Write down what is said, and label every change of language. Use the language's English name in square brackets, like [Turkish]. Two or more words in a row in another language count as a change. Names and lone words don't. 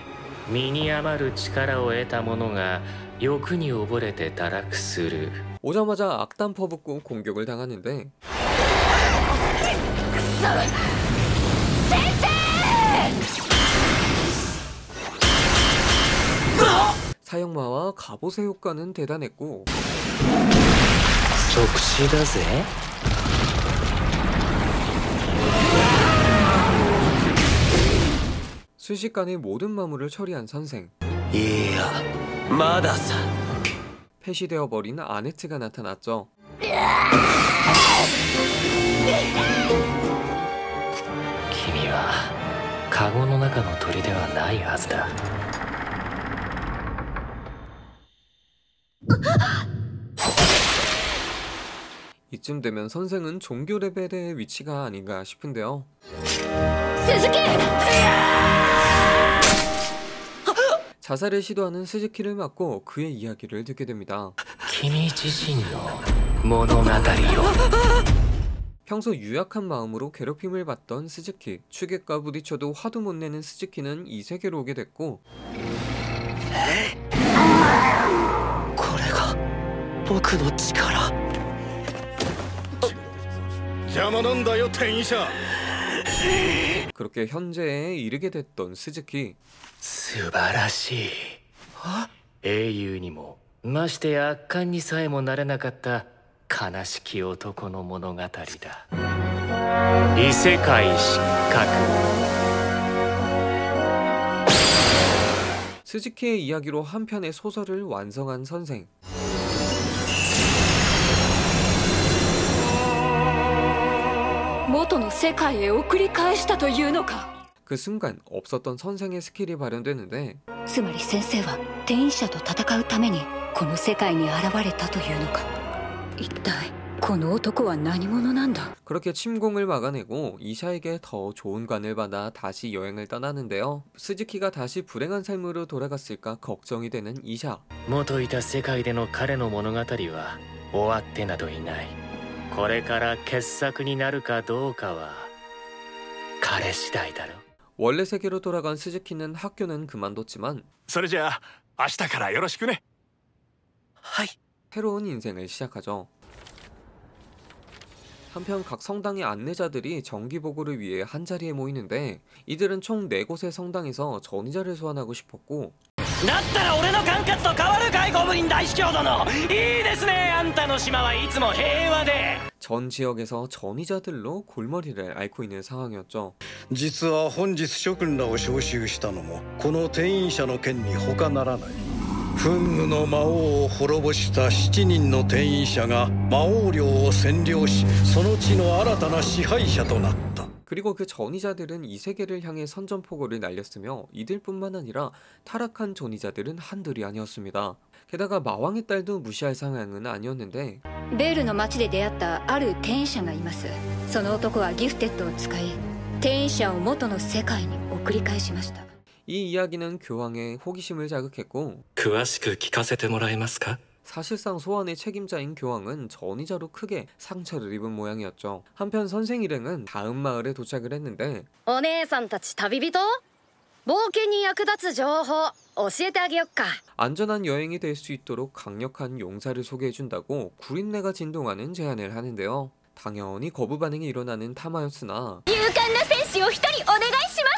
[Japanese] 身に余る力を得た者が欲に溺れて堕落する。 [Korean] 오자마자 악담 퍼붓고 공격을 당하는데 사형마와 갑옷의 효과는 대단했고 [Japanese] 即死だぜ。 [Korean] 순식간에 모든 마물을 처리한 선생. [Japanese] いや、まださ。 [Korean] 폐시되어 버린 아네트가 나타났죠. [Japanese] 君はカゴの中の鳥ではないはずだ。 [Korean] 이쯤 되면 선생은 종교 레벨의 위치가 아닌가 싶은데요. 鈴木。 자살을 시도하는 스즈키를 맞고 그의 이야기를 듣게 됩니다. [Japanese] 君自身の物語よ。 [Korean] 평소 유약한 마음으로 괴롭힘을 받던 스즈키. 추객과 부딪혀도 화도 못 내는 스즈키는 이 세계로 오게 됐고 [Japanese] これが僕の力。邪魔なんだよ転移者。 [Korean] 그렇게 현재에 이르게 됐던 스즈키. [Japanese] 素晴らしい。英雄にもましてや悪漢にさえもなれなかった悲しき男の物語だ。異世界失格。 [Korean] 스즈키의 이야기로 한 편의 소설을 완성한 선생. [Japanese] 元の世界へ送り返したというのか。 [Korean] 그 순간 없었던 선생의 스킬이 발현되는데 [Japanese] つまり先生は転移者と戦うためにこの世界に現れたというのか。一体この男は何者なんだ。 [Korean] 그렇게 침공을 막아내고 이샤에게 더 좋은 관을 받아 다시 여행을 떠나는데요. 스즈키가 다시 불행한 삶으로 돌아갔을까 걱정이 되는 이샤. [Japanese] 元いた世界での彼の物語は終わってなどいない。これから傑作になるかどうかは彼次第だろ。 [Korean] 원래 세계로 돌아간 스즈키는 학교는 그만뒀지만 [Japanese] それじゃあ明日からよろしくね。はい。 [Korean] 새로운 인생을 시작하죠. 한편 각 성당의 안내자들이 정기보고를 위해 한자리에 모이는데 이들은 총 4곳의 성당에서 전이자를 소환하고 싶었고 [Japanese] だったら俺の管轄と変わるかいゴブリン大司教殿。いいですね、あんたの島はいつも平和で。 [Korean] 전 지역에서 전이자들로 골머리를 앓고 있는 상황이었죠. [Japanese] 実は本日諸君らを招集したのもこの転院者の件に他ならない。憤怒の魔王を滅ぼした7人の転院者が魔王領を占領し、その地の新たな支配者となった。 [Korean] 그리고 그 전이자들은 이 세계를 향해 선전포고를 날렸으며 이들뿐만 아니라 타락한 전이자들은 한둘이 아니었습니다. 게다가 마왕의 딸도 무시할 상황은 아니었는데 [Japanese] ベルの町で出会ったある転移者がいます。その男はギフテッドを使い転移者を元の世界に送り返しました。 [Korean] 이 이야기는 교황의 호기심을 자극했고 [Japanese] 詳しく聞かせてもらえますか [Korean] 사실상 소환의 책임자인 교황은 전이자로 크게 상처를 입은 모양이었죠. 한편 선생 일행은 다음 마을에 도착을 했는데 [Japanese] お姉さんたち旅人、冒険に役立つ情報教えてあげよっか。 [Korean] 안전한 여행이 될 수 있도록 강력한 용사를 소개해준다고 구린내가 진동하는 제안을 하는데요. 당연히 거부 반응이 일어나는 타마였으나 [Japanese] 勇敢な戦士を一人お願いします。